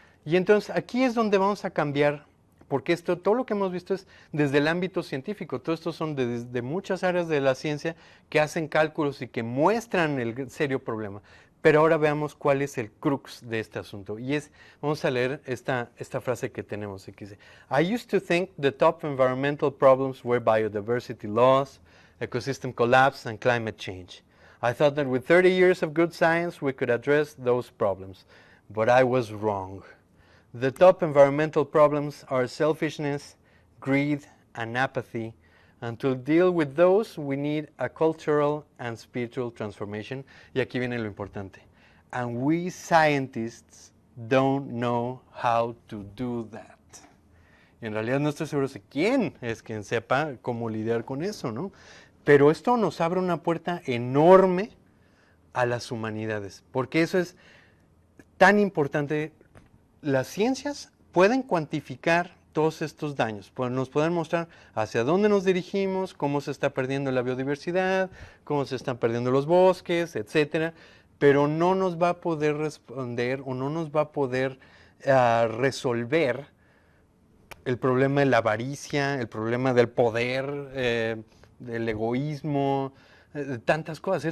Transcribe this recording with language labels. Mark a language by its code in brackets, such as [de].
[es] Y entonces aquí es donde vamos a cambiar, porque todo lo que hemos visto es desde el ámbito científico, todo esto son de muchas áreas de la ciencia que hacen cálculos y que muestran el serio problema. Pero ahora veamos cuál es el crux de este asunto. Y vamos a leer esta frase que tenemos aquí. [en] Dice, I used to think the top environmental problems were biodiversity loss, ecosystem collapse, and climate change. I thought that with 30 years of good science, we could address those problems. But I was wrong. The top environmental problems are selfishness, greed, and apathy. And to deal with those, we need a cultural and spiritual transformation. [es] Y aquí viene lo importante. [en] And we scientists don't know how to do that. [es] Y en realidad no estoy seguro de quién es quien sepa cómo lidiar con eso, ¿no? Pero esto nos abre una puerta enorme a las humanidades, porque eso es tan importante. Las ciencias pueden cuantificar todos estos daños, nos pueden mostrar hacia dónde nos dirigimos, cómo se está perdiendo la biodiversidad, cómo se están perdiendo los bosques, etcétera, pero no nos va a poder responder o no nos va a poder resolver el problema de la avaricia, el problema del poder, del egoísmo, tantas cosas.